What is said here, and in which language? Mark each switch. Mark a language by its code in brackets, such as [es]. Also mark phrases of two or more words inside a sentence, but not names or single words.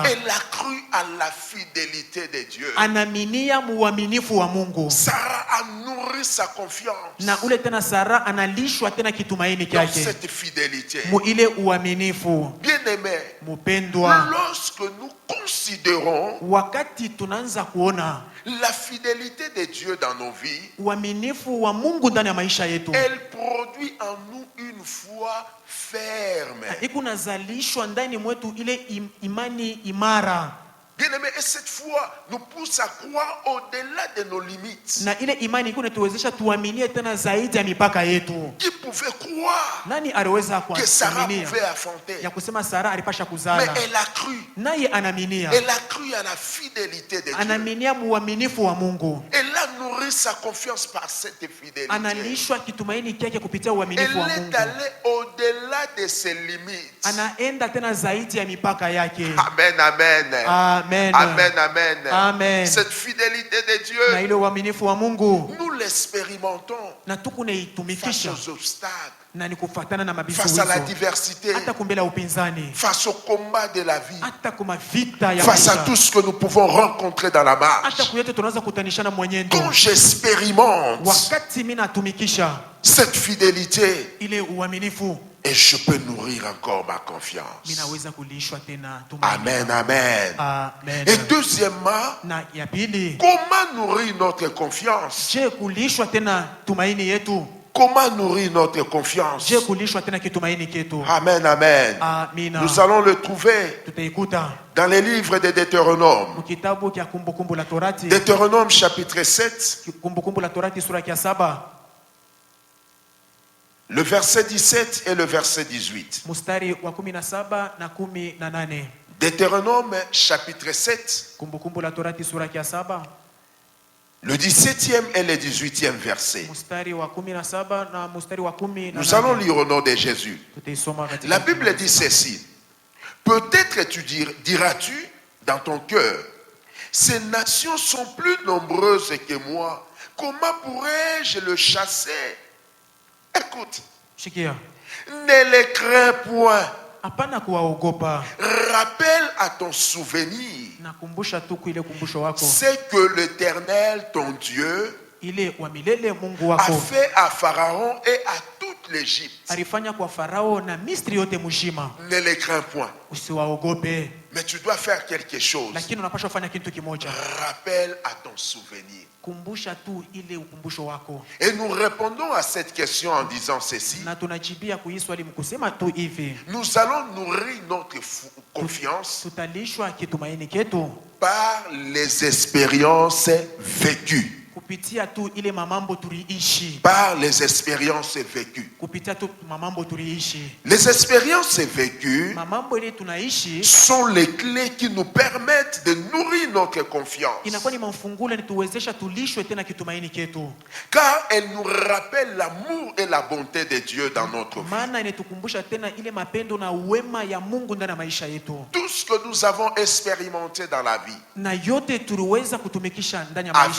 [fr] elle a cru à la fidélité de Dieu. [sw] Anaminia muaminifu wa Mungu. [fr] Sarah a nourri sa confiance [sw] Na ule tena Sara analishwa tena kitumaini [fr] dans [sw] kyake. [fr] cette fidélité. [sw] Mu ile uaminifu. [fr] Bien-aimé, [sw] Mupendwa, [fr] lorsque nous considérons [sw] wakati tunaanza kuona [fr] la fidélité de Dieu dans nos vies, [sw] uaminifu wa Mungu ndani ya maisha yetu, [fr] elle produit en nous une foi ferme. [sw] ikunazalishwa ndani mwetu ile imani imara. [fr] Bien-aimé, et cette foi nous pousse à croire au-delà de nos limites. [sw] Na ile imani ikunatuwezesha tuaminie tena zaidi ya mipaka yetu. [fr] Qui pouvait croire [sw] Nani aliweza [fr] que Sarah [sw] kuaminia [fr] pouvait affronter? [sw] ya kusema Sara alipasha [fr] Mais [sw] kuzala? [fr] elle a cru. [sw] Naye anaminia. [fr] Elle a cru à la fidélité de Dieu. [sw] Anaminia muaminifu wa Mungu. [fr] Elle a nourri sa confiance par cette fidélité. [sw] Analishwa kitumaini kyake kupitia [fr] Elle [sw] uaminifu wa [fr] est [sw] Mungu. [fr] allée au-delà de ses limites. [sw] Anaenda tena zaidi ya mipaka yake. [fr] Amen, amen. [sw] Amen. [fr] Amen, amen. [sw] Amen. [fr] Cette fidélité de [sw] Na [fr] Dieu, [sw] ile uaminifu wa Mungu [fr] nous l'expérimentons [sw] na [fr] face [sw] tukunaitumikisha [fr] aux obstacles, [sw] na ni kufuatana na [fr] face à la [sw] mabisuizo, [fr] diversité, [sw] hata kumbele ya upinzani, [fr] face au combat de la vie, [sw] hata kuma vita ya [fr] face à [sw] maisha, [fr] tout ce que nous pouvons rencontrer dans la [sw] hata [fr] marche. [sw] kuyote tunaweza kutanishana mwenyendo. [fr] Quand j'expérimente [sw] Wakati mimi natumikisha [fr] cette fidélité, [sw] ile uaminifu, [fr] et je peux nourrir encore ma confiance. [sw] mimi naweza kulishwa tena tumaini. [fr] Amen, amen. [sw] Amen. [fr] Et deuxièmement, [sw] Na ya pili, [fr] comment nourrir notre confiance? [sw] je kulishwa tena tumaini yetu? [fr] Comment nourrir notre confiance? [sw] Je kulishwa tena kitumaini ketu? [fr] Amen, amen. [sw] Amina. [fr] Nous allons le trouver [sw] Tutaikuta [fr] dans les livres de Deutéronome. [sw] mkitabu kya Kumbukumbu la Torati, [fr] Deutéronome chapitre 7, [sw] Kumbukumbu la Torati sura ya 7 [fr] le verset 17 et le verset 18. [sw] mstari wa 17 na 18. [fr] Deutéronome chapitre 7, [sw] Kumbukumbu la Torati sura ya 7 [fr] le 17e et le 18e verset. [sw] mstari wa 17 na mstari wa 18. [fr] Nous allons lire au nom de Jésus. [sw] Tutaisoma katika [fr] La Bible dit ceci. Peut-être diras-tu dans ton cœur, ces nations sont plus nombreuses que moi. Comment pourrais-je le chasser? Écoute, [sw] Shikia. [fr] ne les crains point. [sw] Hapana kuwaogopa. [fr] Rappelle à ton souvenir [sw] Nakumbusha tu ile kumbusho wako. [fr] c'est que l'Éternel, ton Dieu, [sw] Ile wa milele Mungu [fr] a [sw] wako [fr] fait à Pharaon et à toute l'Égypte. [sw] alifanya kwa Farao na Misri yote mzima. [fr] Ne les crains point. [sw] Usiwaogope, [fr] Mais tu dois faire quelque chose. [sw] lakini unapaswa kufanya kitu kimoja. [fr] Rappelle à ton souvenir. [sw] Kumbusha tu ile ukumbusho wako. [fr] Et nous répondons à cette question en disant ceci. [sw] Na tunajibia kuhii swali mkusema tu hivi. [fr] Nous allons nourrir notre confiance [sw] Tutalishwa kitumaini ketu [fr] par les expériences vécues. [sw] kupitia tu ile mamambo tuliishi, [fr] par les expériences vécues. [sw] kupitia tu mamambo tuliishi. [fr] Les expériences vécues [sw] Mamambo ile tunaishi [fr] sont les clés qui nous permettent de nourrir notre confiance. [sw] inakuwa ni mafungule nituwezesha tulishwe tena kitumaini ketu, [fr] Car elles nous rappellent l'amour et la bonté de Dieu dans notre vie. [sw] maana inatukumbusha tena ile mapendo na wema ya Mungu ndani ya maisha yetu, [fr] Tout ce que nous avons expérimenté dans la vie [sw] na yote tuliweza kutumikisha ndani ya maisha